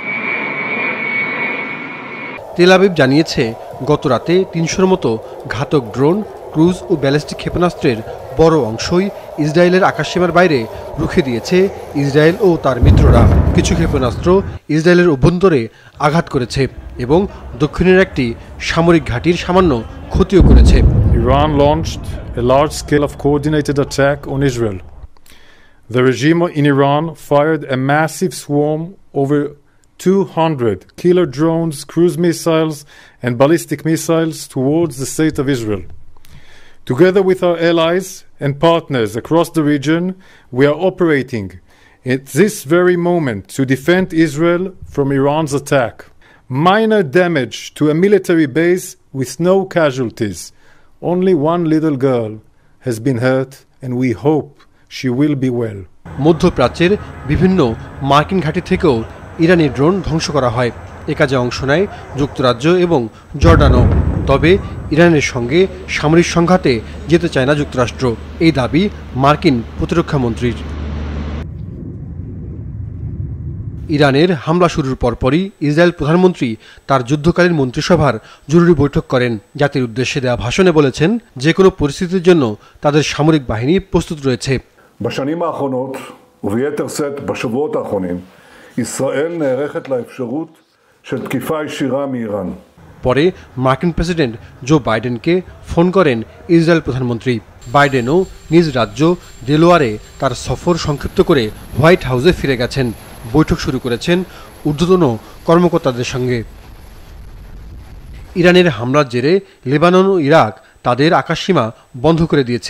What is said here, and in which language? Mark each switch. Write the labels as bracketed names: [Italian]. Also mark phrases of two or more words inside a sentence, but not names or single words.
[Bangla] তেল আবিব জানিয়েছে গত রাতে 300-র মতো ঘাতক ড্রোন, ক্রুজ ও ব্যালিস্টিক ক্ষেপণাস্ত্রের বড় অংশই ইসরায়েলের আকাশসীমার বাইরে রুখে দিয়েছে ইসরায়েল ও তার মিত্ররা। কিছু ক্ষেপণাস্ত্র ইসরায়েলের অভ্যন্তরে আঘাত করেছে এবং দক্ষিণের একটি সামরিক ঘাঁটির সামান্য ক্ষতিও করেছে। [English] Iran launched a large-scale of coordinated attack on Israel. The regime in Iran fired a massive swarm over 200 killer drones, cruise missiles and ballistic missiles towards the state of Israel. Together with our allies and partners across the region, we are operating at this very moment to defend Israel from Iran's attack. Minor damage to a military base with no casualties. Only one little girl has been hurt and we hope she will be well. [Bangla] মধ্যপ্রাচ্যের বিভিন্ন মার্কিন ঘাঁটি থেকেও ইরানি ড্রোন ধ্বংস করা হয়। এ কাজে অংশ নেয় যুক্তরাজ্য এবং জর্ডানও। তবে ইরানের সঙ্গে সামরিক সংঘাতে যেতে চায় না যুক্তরাষ্ট্র, এই দাবি মার্কিন প্রতিরক্ষা মন্ত্রীর। ইরানের হামলা শুরুর পরপরই ইসরায়েল প্রধানমন্ত্রী তার যুদ্ধকালীন মন্ত্রিসভার জরুরি বৈঠক করেন। জাতির উদ্দেশ্যে দেওয়া ভাষণে বলেছেন যে কোনো পরিস্থিতির জন্য তাদের সামরিক বাহিনী প্রস্তুত রয়েছে। [Hebrew] בשנים האחרונות וביתר שאת בשבועות האחרונים ישראל נערכת לאפשרות של תקיפה ישירה מאיראן। [Bangla] পরে মার্কিন প্রেসিডেন্ট জো বাইডেনকে ফোন করেন ইসরায়েল প্রধানমন্ত্রী। বাইডেনও নিজ রাজ্য ডেলোয়ারে তার সফর সংক্ষিপ্ত করে হোয়াইট হাউসে ফিরে গেছেন। বৈঠক শুরু করেছেন ঊর্ধ্বতন কর্মকর্তাদের সঙ্গে। ইরানের হামলার জেরে লেবানন ও ইরাক তাদের আকাশসীমা বন্ধ করে দিয়েছে।